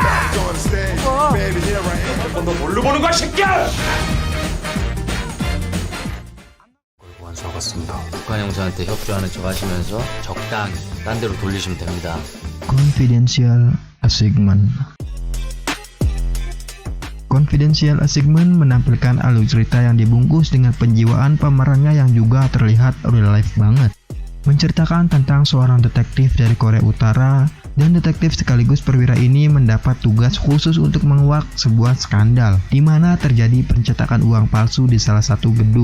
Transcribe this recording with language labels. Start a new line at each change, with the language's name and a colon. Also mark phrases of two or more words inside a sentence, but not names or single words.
Korean: 너 뭘로 보는 거야, 새끼야! 완수하겠습니다. 북한 형사한테 협조하는 척 하시면서 적당히 딴 데로 돌리시면 됩니다.
Indonesian: Confidential Assignment. Confidential Assignment menampilkan alur cerita yang dibungkus dengan penjiwaan pemerannya yang juga terlihat
English: real life
Indonesian: banget. Menceritakan tentang seorang detektif dari Korea Utara, dan detektif sekaligus perwira ini mendapat tugas khusus untuk menguak sebuah skandal di mana terjadi pencetakan uang palsu di salah satu gedung.